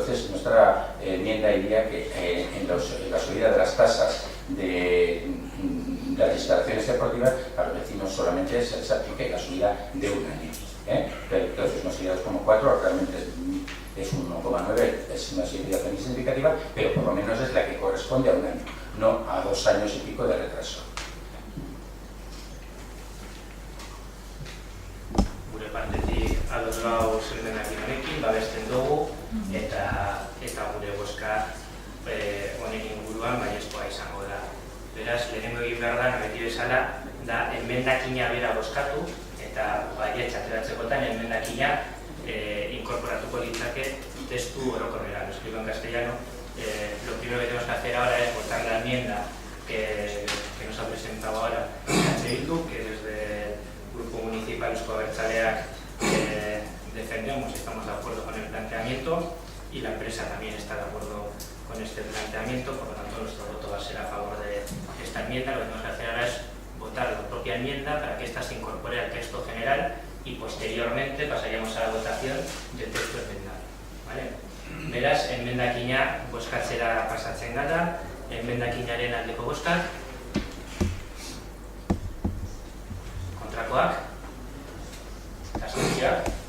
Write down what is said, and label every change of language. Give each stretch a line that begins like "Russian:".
Spanish: Entonces, nuestra enmienda diría que en la subida de las tasas de las instalaciones deportivas, a los vecinos solamente se les aplique la subida de 1 año. Pero entonces no sería 2,4, realmente es 1,9, es una subida significativa, pero por lo menos es la que corresponde a 1 año, no a 2 años y pico de retraso.
Basque: Partetik ados gauz emendakin honekin, babesten dugu, eta gure bozka honen inguruan baiezkoa izango da. Beraz, lehenengo egin behar da, beti bezala, da emendakina bera bozkatu, eta baietz ateratzekotan emendakina incorporatuko litzake testu orokorrera.
Spanish: Lo explico en castellano. Lo primero que tenemos que hacer ahora es votar la enmienda que nos ha presentado ahora EH Bildu, que desde Grupo Municipal Eusko Abertzaleak defendemos y estamos de acuerdo con el planteamiento, y la empresa también está de acuerdo con este planteamiento, por lo tanto nuestro voto va a ser a favor de esta enmienda. Lo que tenemos que hacer ahora es votar la propia enmienda para que ésta se incorpore al texto general y posteriormente pasaríamos a la votación del texto enmendado.
Basque: Beraz, emendakina bozkatzera pasatzen gara, emendakinaren aldeko bozkak, kontrakoak, abstentzioak.